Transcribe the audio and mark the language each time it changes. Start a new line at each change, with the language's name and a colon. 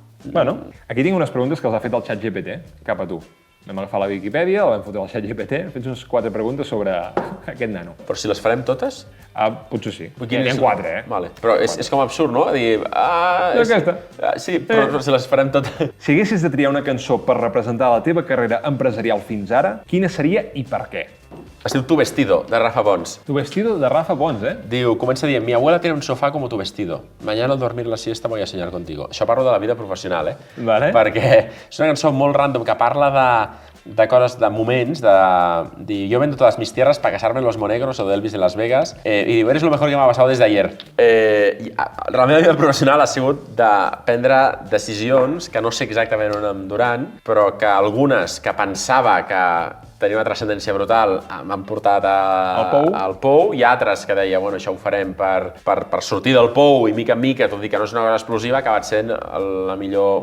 Catalan: Bueno, aquí tinc unes preguntes que els ha fet el xat GPT, cap a tu. Vam agafar la Viquipèdia, la vam fotre al xat GPT, hem fet unes 4 preguntes sobre aquest nano. Però si les farem totes? Potser sí. N'hi ha 4, Vale. Però és com absurd, no? Dir... aquesta. Sí, però si les farem totes... Si haguessis de triar una cançó per representar la teva carrera empresarial fins ara, quina seria i per què? Es diu Tu Vestido, de Rafa Pons. Tu vestido de Rafa Pons, Diu, comença dient:
Spanish: mi abuela tiene un sofá como tu vestido. Mañana al dormir la siesta voy a soñar contigo.
Catalan: Això parlo de la vida professional, Vale. Perquè és una cançó molt random que parla de coses, de moments, de dir,
Spanish: yo vendo todas mis tierras para casarme en Los Monegros o de Elvis en Las Vegas,
Catalan: i diu,
Spanish: eres lo mejor que m'ha passat des d'ayer.
Catalan: La meva vida professional ha sigut de prendre decisions que no sé exactament on em duran, però que algunes que pensava que tenia una transcendència brutal m'han portat al pou, i altres que deia, bueno, això ho farem per sortir del pou i mica en mica, tot i que no és una cosa explosiva, ha acabat sent la millor...